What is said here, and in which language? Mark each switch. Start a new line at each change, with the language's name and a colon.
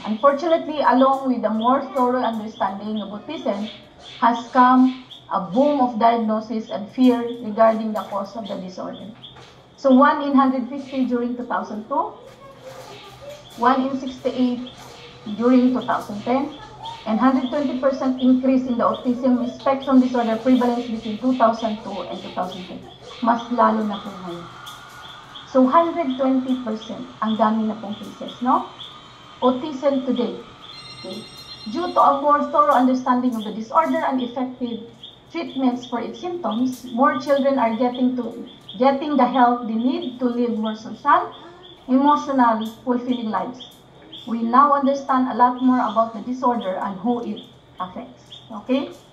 English: Unfortunately, along with the more thorough understanding of autism, has come a boom of diagnosis and fear regarding the cause of the disorder. So 1 in 150 during 2002, 1 in 68 during 2010, and 120% increase in the autism spectrum disorder prevalence between 2002 and 2010.
Filipino: Mas lalo na po ngayon. So 120%, ang dami na pong cases, no?
English: Autism today. Okay. Due to a more thorough understanding of the disorder and effective treatments for its symptoms, more children are getting the help they need to live more social, emotional, fulfilling lives. We now understand a lot more about the disorder and who it affects. Okay?